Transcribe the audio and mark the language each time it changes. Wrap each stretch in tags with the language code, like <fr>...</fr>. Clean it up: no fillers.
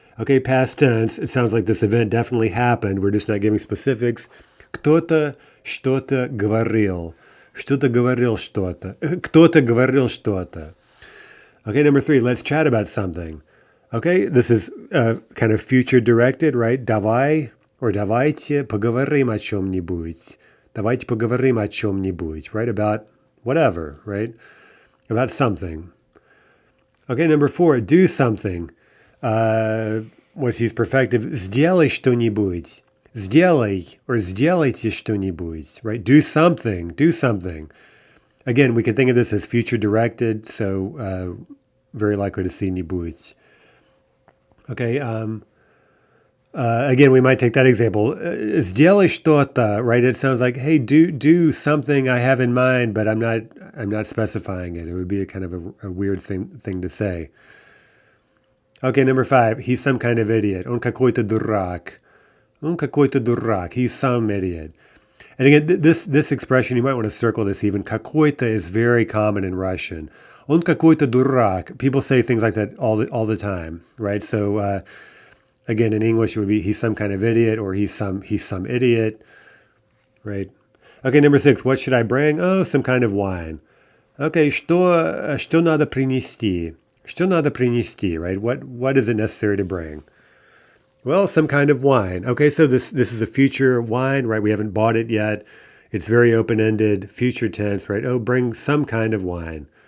<en>Okay, past tense. It sounds like this event definitely happened. We're just not giving specifics.</en> <ru>Кто-то что-то говорил. Кто-то говорил что-то. Кто-то говорил что-то.</ru> <en>Okay, number three, let's chat about something. Okay, this is kind of future directed, right?</en> <ru>Давай or давайте поговорим о чем-нибудь. Давайте поговорим о чем-нибудь, right?</ru> <en>About whatever, right? About something. Okay, number four, do something. What's his perfective?</en> <ru>Сделай что-нибудь. Сделай or сделайте что-нибудь, right?</ru> <en>Do something. Again, we can think of this as future directed, so very likely to see нибудь. Okay, again, we might take that example.</en> <ru>Сделай что-то, right?</ru> <en>It sounds like, hey, do something I have in mind, but I'm not specifying it. It would be a kind of a weird thing to say. Okay, number five, he's some kind of idiot.</en> <ru>Он какой-то дурак. Он какой-то дурак.</ru> <en>He's some idiot. And again, this expression, you might want to circle this even. Какой-то is very common in Russian.</en> <ru>Он какой-то дурак.</ru> <en>People say things like that all the time, right? So again, in English, it would be he's some kind of idiot or he's some idiot, right? Okay, number six, what should I bring? Oh, some kind of wine.</en> <ru>Okay, что надо принести? Что надо принести, right?</ru> <en>What is it necessary to bring? Well, some kind of wine. Okay, so this is a future wine, right? We haven't bought it yet. It's very open-ended, future tense, right? Oh, bring some kind of wine.</en>